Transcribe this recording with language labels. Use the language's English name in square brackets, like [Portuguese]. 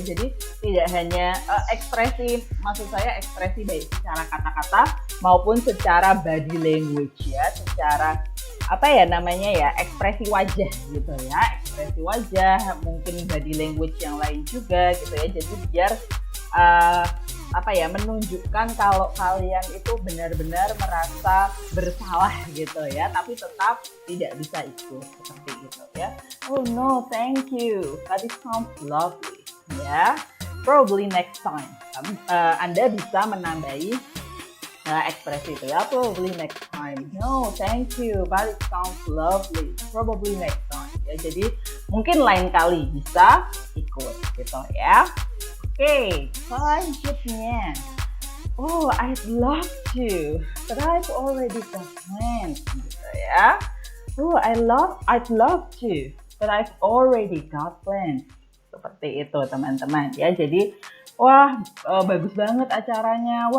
[Indonesian] Jadi tidak hanya ekspresi, maksud saya ekspresi baik secara kata-kata maupun secara body language ya, secara apa ya namanya ya, ekspresi wajah gitu ya, ekspresi wajah, mungkin body language yang lain juga gitu ya. Jadi biar apa ya, menunjukkan kalau kalian itu benar-benar merasa bersalah gitu ya, tapi tetap tidak bisa ikut seperti itu ya. [English] Oh no, thank you, but it sounds lovely ya. Probably next time. [Indonesian] Anda bisa menambahi ekspresi itu ya, [English] probably next time. No, thank you, but it sounds lovely. Probably next time ya. [Indonesian] Jadi mungkin lain kali bisa ikut gitu ya. Oke, selanjutnya. [English] Oh, I'd love to, but I've already got plans gitu ya. Oh, I'd love to, but I've already got plans. [Indonesian] Seperti itu teman-teman ya. Jadi wah, bagus banget acaranya.